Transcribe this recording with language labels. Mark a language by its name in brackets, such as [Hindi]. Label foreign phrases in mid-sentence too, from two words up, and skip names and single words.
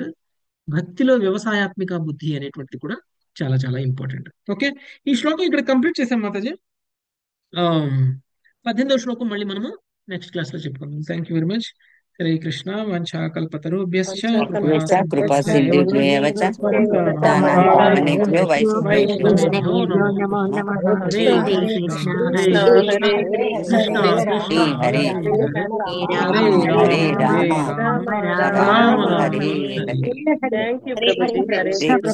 [Telugu] భక్తిలో వ్యవసాయాత్మిక బుద్ధి అనేటువంటిది కూడా చాలా చాలా ఇంపార్టెంట్. ఓకే. ఈ శ్లోకం ఇక్కడ కంప్లీట్ చేసాం మాతాజీ. 18వ శ్లోకం మళ్ళీ మనము [English] next class [Telugu] లో చెప్పుకుందాం. [English] thank you very much. [Sanskrit] హరే కృష్ణ. వంచాకల్పతరుభ్యశ్చ కృపా కృపా సింధుభ్యశ్చ సింధుభ్యేవ చ పతితానాం పతితానాం వైష్ణవేభ్యో వైష్ణవేభ్యో నమో నమః. నమః. హరే హరే కృష్ణ కృష్ణ హరే హరే కృష్ణ కృష్ణ కృష్ణ హరే కృష్ణ హరే హరే హరే హరే రామ రామ హరే హరే రామ రామ రామ రామ రామ రామ హరే హరే హరే. హరే [English] thank you [Sanskrit] హరే ప్రభుజీ. కృష్ణ హరే హరే కృష్ణ. కృష్ణ.